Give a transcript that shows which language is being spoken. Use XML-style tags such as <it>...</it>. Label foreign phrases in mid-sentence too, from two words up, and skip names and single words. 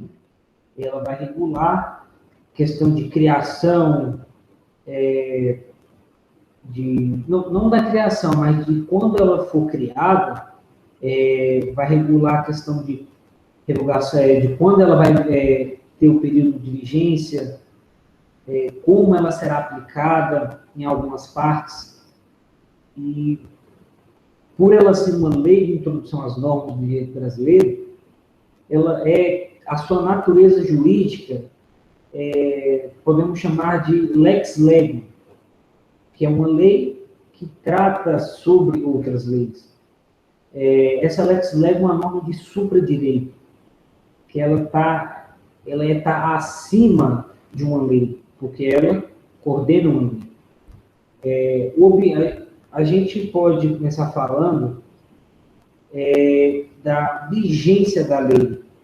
<pt>Ela vai regular questão de criação, não da criação, mas de quando ela for criada, vai regular a questão de revogação, de quando ela vai ter o período de vigência, como ela será aplicada em algumas partes. E por ela ser uma lei de introdução às normas do direito brasileiro, ela a sua natureza jurídica, podemos chamar de</pt> <la>lex legem,</la> <pt>que é uma lei que trata sobre outras leis. Essa</pt> <la>lex legem</la> <pt>é uma norma de supradireito, que ela está acima de uma lei, porque ela coordena uma lei. A gente pode começar falando da vigência da lei.</pt>